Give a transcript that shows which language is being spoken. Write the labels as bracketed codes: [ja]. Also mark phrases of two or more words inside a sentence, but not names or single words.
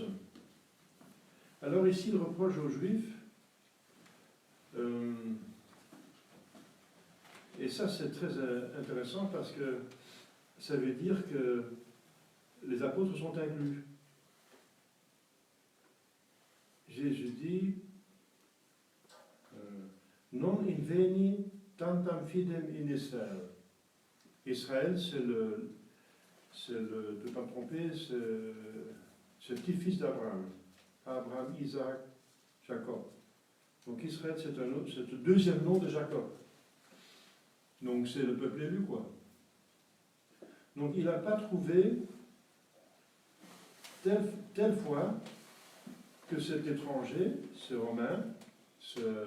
[fr] Alors ici, il reproche aux Juifs, et ça c'est très intéressant parce que ça veut dire que les apôtres sont inclus. Jésus dit [la] non inveni tantam fidem in Israël. [fr] Israël, c'est le de ne pas me tromper, c'est le petit-fils d'Abraham. Abraham, Isaac, Jacob. Donc Israël, c'est le deuxième nom de Jacob. Donc c'est le peuple élu, quoi. Donc il n'a pas trouvé telle fois que cet étranger, ce Romain, ce